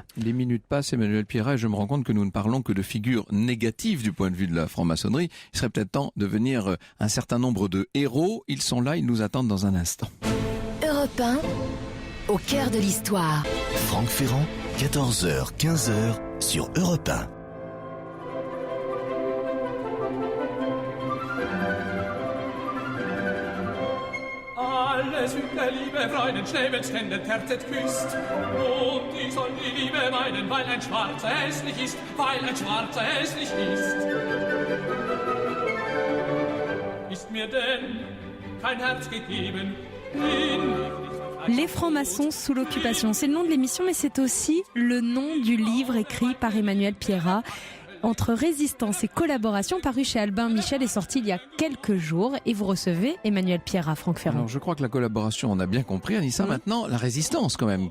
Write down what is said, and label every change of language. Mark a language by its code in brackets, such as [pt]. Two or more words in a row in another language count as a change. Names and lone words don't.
[fr] Les minutes passent, Emmanuel Pierrat, et je me rends compte que nous ne parlons que de figures négatives du point de vue de la franc-maçonnerie. Il serait peut-être temps de venir un certain nombre de héros. Ils sont là, ils nous attendent dans un instant. Europe 1, au cœur de l'histoire. Franck Ferrand, 14h, 15h sur Europe 1. [de] Alle Süd der Liebe Freuden schnäbelt, ständet, herzet, küsst. Und ich soll die Liebe meinen, weil ein Schwarzer hässlich ist, weil ein Schwarzer hässlich ist. Ist mir denn kein Herz gegeben, [fr] Les francs-maçons sous l'occupation, c'est le nom de l'émission, mais c'est aussi le nom du livre écrit par Emmanuel Pierrat. Entre résistance et collaboration, paru chez Albin Michel, est sorti il y a quelques jours. Et vous recevez Emmanuel Pierrat, Franck Ferrand. Alors je crois que la collaboration, on a bien compris, Anissa. Maintenant, la résistance quand même.